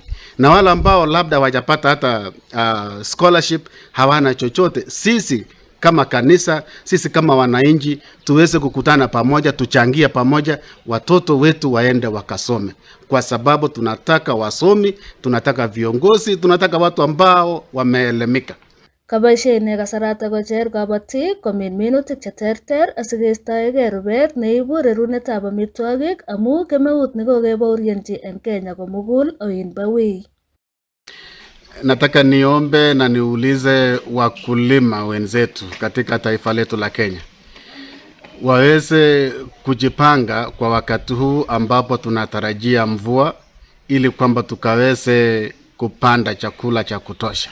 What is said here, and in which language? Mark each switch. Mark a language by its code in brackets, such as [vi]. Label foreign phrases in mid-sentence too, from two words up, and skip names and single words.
[sw] Na wala ambao labda hawajapata hata scholarship, hawana chochote, sisi kama kanisa, sisi kama wananchi tuweze kukutana pamoja, tuchangie pamoja, watoto wetu waende wakasome, kwa sababu tunataka wasomi, tunataka viongozi, tunataka watu ambao wameelimika. [kln] Kaboisie ine kasarata kocher kabatik komin minutik cheterter asikeistoegei rubet neibu rerunetab amitwogik amu kemeut nekokebaorionji en Kenya komugul oin wei. [sw] Nataka niombe na niulize wakulima wenzetu katika taifa letu la Kenya waweze kujipanga kwa wakati huu ambapo tunatarajia mvua, ili kwamba tukaweze kupanda chakula cha kutosha.